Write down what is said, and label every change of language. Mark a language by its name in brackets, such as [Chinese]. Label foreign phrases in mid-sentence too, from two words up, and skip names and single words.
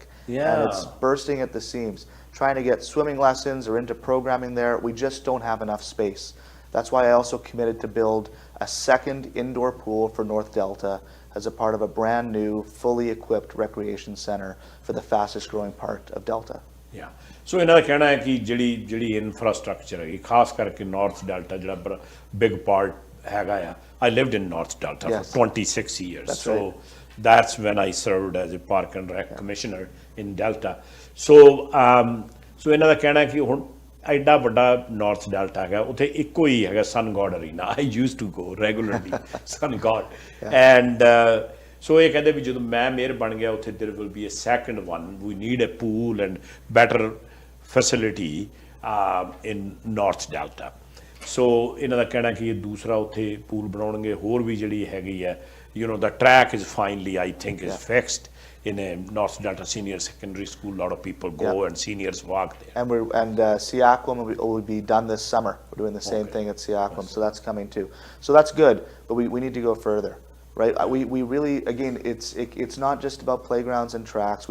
[English] And it's bursting at the seams. Trying to get swimming lessons or into programming there, we just don't have enough space. That's why I also committed to build a second indoor pool for North Delta as a part of a brand new, fully equipped recreation center for the fastest growing part of Delta. Yeah. [Punjabi] So ਇਹਨਾਂ ਦਾ ਕਹਿਣਾ ਹੈ ਕਿ ਜਿਹੜੀ ਇਨਫਰਾਸਟ੍ਰਕਚਰ ਹੈਗੀ, ਖਾਸ ਕਰਕੇ ਨਾਰਥ ਡੈਲਟਾ ਜਿਹੜਾ [English] big part [Punjabi] ਹੈਗਾ ਆ। [English] I lived in North Delta for 26 years. That's so right. That's when I served as a Park and Rec Commissioner in Delta. [Punjabi] So ਇਹਨਾਂ ਦਾ ਕਹਿਣਾ ਕਿ ਹੁਣ ਐਡਾ ਵੱਡਾ ਨਾਰਥ ਡੈਲਟਾ ਹੈਗਾ, ਉੱਥੇ ਇੱਕੋ ਹੀ ਹੈਗਾ ਸਨ ਗੋਡ ਅਰੀਨਾ। [English] I used to go regularly, Sun God. [Punjabi] And so ਇਹ ਕਹਿੰਦੇ ਵੀ ਜਦੋਂ ਮੈਂ ਮੇਅਰ ਬਣ ਗਿਆ ਉੱਥੇ [English] there will be a second one. We need a pool and better facility in North Delta. [Punjabi] So ਇਹਨਾਂ ਦਾ ਕਹਿਣਾ ਕਿ ਇਹ ਦੂਸਰਾ ਉੱਥੇ ਪੂਲ ਬਣਾਉਣਗੇ। ਹੋਰ ਵੀ ਜਿਹੜੀ ਹੈਗੀ ਹੈ, [English] the track is finally, I think, is fixed in a North Delta Senior Secondary School. A lot of people go and seniors walk there. And Seaquam will be done this summer. We're doing the same thing at Seaquam, so that's coming too. So that's good, but we need to go further, right? We really, again, it's not just about playgrounds and tracks.